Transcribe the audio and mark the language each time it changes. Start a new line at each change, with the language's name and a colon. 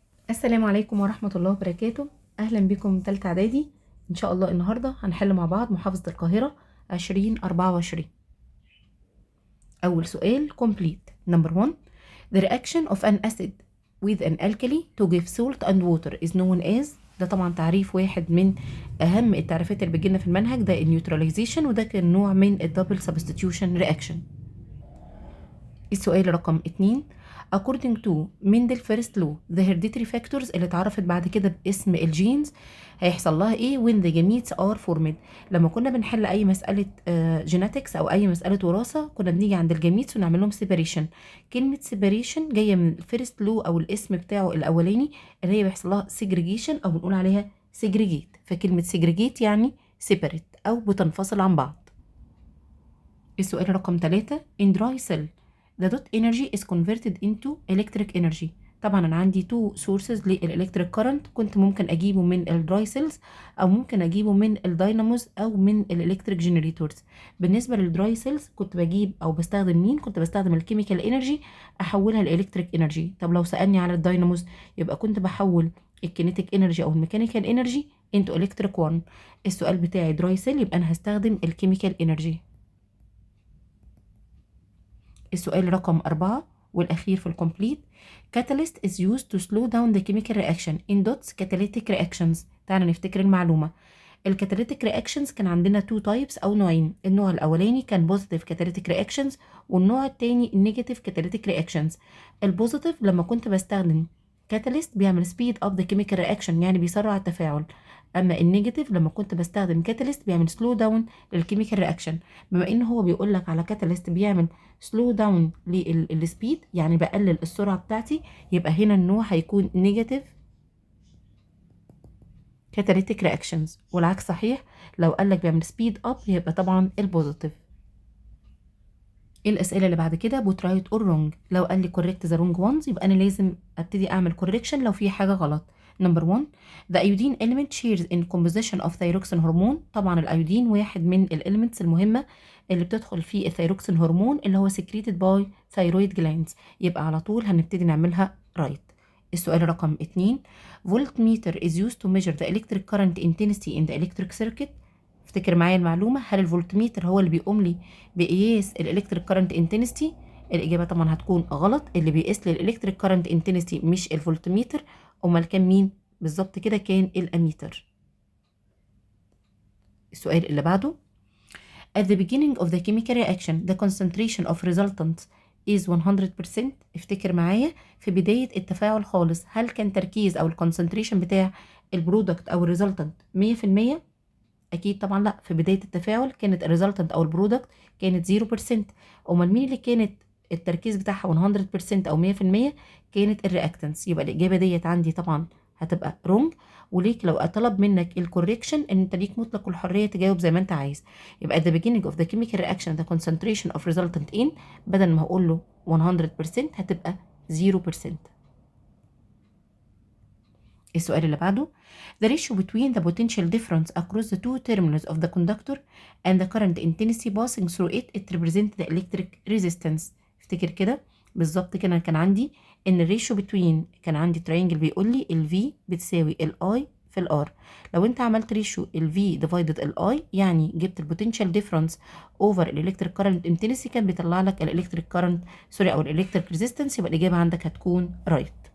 Arabic: السلام عليكم ورحمة الله وبركاته. أهلا بكم تالتة إعدادي. إن شاء الله النهاردة هنحل مع بعض محافظة القاهرة 2024. أول سؤال
English: complete. Number 1. The reaction of an acid with an alkali to give salt and water is known as.
Arabic: ده طبعا تعريف واحد من أهم التعريفات اللي بتجيلنا في المنهج، ده النيوتراليزيشن، وده كان نوع من الدبل سبستيتيوشن رياكشن. السؤال رقم 2.
English: According to Mendel first law the hereditary factors
Arabic: اللي اتعرفت بعد كده باسم الجينز هيحصل لها ايه
English: when the gametes are formed.
Arabic: لما كنا بنحل اي مسألة جيناتكس او اي مسألة وراثة كنا بنيجي عند الجاميتس ونعمل لهم سيباريشن. كلمة سيباريشن جاية من الفيرست لو او الاسم بتاعه الاولاني اللي هي بيحصل لها سيجريجيشن او بنقول عليها سيجريجيت، فكلمة سيجريجيت يعني سيبريت او بتنفصل عن بعض. السؤال رقم 3.
English: In dry cell the dot energy is converted into electric energy.
Arabic: طبعا انا عندي
English: two sources
Arabic: للالكتريك كارنت، كنت ممكن اجيبه من الدراي سيلز او ممكن اجيبه من الدايناموز او من الالكتريك جنريتورز. بالنسبه للدراي سيلز كنت بجيب او بستخدم مين؟ كنت بستخدم الكيميكال انرجي احولها لالكتريك انرجي. طب لو سالني على الدايناموز يبقى كنت بحول الكينيتيك انرجي او الميكانيكال انرجي انتو الكتريك 1. السؤال بتاعي دراي سيل يبقى انا هستخدم الكيميكال انرجي. السؤال رقم 4 والأخير في الكومبليت.
English: Catalyst is used to slow down the chemical reaction in dots catalytic reactions.
Arabic: تعالى نفتكر المعلومة. الكاتاليتيك رياكشنز كان عندنا تو تايبس أو نوعين. النوع الأولاني كان بوزيتيف كاتاليتيك رياكشنز والنوع التاني النيجاتيف كاتاليتيك رياكشنز. البوزيتيف لما كنت بستخدم كاتاليست بيعمل سبيد اب ذا كيميكال رياكشن يعني بيسرع التفاعل، اما النيجاتيف لما كنت بستخدم كاتاليست بيعمل سلو داون للكيميكال رياكشن. بما ان هو بيقول لك على كاتاليست بيعمل سلو داون للسبيد يعني بقلل السرعه بتاعتي، يبقى هنا النوع هيكون نيجاتيف كاتاليتيك رياكشنز، والعكس صحيح، لو قال لك بيعمل سبيد اب يبقى طبعا البوزيتيف. الاسئله اللي بعد كده بوت رايت اور رونج. لو قال لي كوريكت ذا رونج وانز يبقى انا لازم ابتدي اعمل كوريكشن لو في حاجه غلط.
English: Number 1. the iodine element shares in composition of thyroxine hormone.
Arabic: طبعا الايودين واحد من الاليمنتس المهمه اللي بتدخل في الثيروكسين هرمون اللي هو
English: secreted by thyroid glands،
Arabic: يبقى على طول هنبتدي نعملها رايت. السؤال رقم 2.
English: voltmeter is used to measure the electric current intensity in the electric circuit.
Arabic: افتكر معايا المعلومه، هل الفولتميتر هو اللي بيقوم لي بقياس الالكتريك كارنت انتنسيتي؟ الاجابه طبعا هتكون غلط، اللي بيقيس لي الالكتريك كارنت انتنسيتي مش الفولتميتر، امال كان مين بالظبط كده؟ كان الاميتر. السؤال اللي بعده.
English: At the beginning of the chemical reaction the concentration of resultant is 100%.
Arabic: افتكر معايا في بدايه التفاعل خالص هل كان تركيز او الكونسنتريشن بتاع البرودكت او الريزلتنت 100%؟ اكيد طبعا لا، في بدايه التفاعل كانت الريزلتنت او البرودكت كانت 0%. امال مين اللي كانت التركيز بتاعها 100% او 100%؟ كانت الرياكتنس. يبقى الاجابه ديت عندي طبعا هتبقى رونج، وليك لو طلب منك الكوريكشن ان انت ليك مطلق الحريه تجاوب زي ما انت عايز.
English: يبقى at the beginning of the chemical reaction the concentration of resultant in،
Arabic: بدل ما هقول له 100% هتبقى 0%. السؤال اللي بعده.
English: The ratio between the potential difference across the two terminals of the conductor and the current intensity passing through it represent the electric resistance.
Arabic: افتكر كده بالظبط كده، كان عندي ان الريشيو بتوين، كان عندي ترينجل بيقول لي ال V بتساوي ال I في ال R. لو انت عملت ريشيو ال V divided ال I يعني جبت البوتنشال ديفرنس اوفر الالكتريك كارنت انتنسي كان بيطلع لك الالكتريك كارنت سوري او الالكتريك ريزيستنس، يبقى الاجابه عندك هتكون رايت.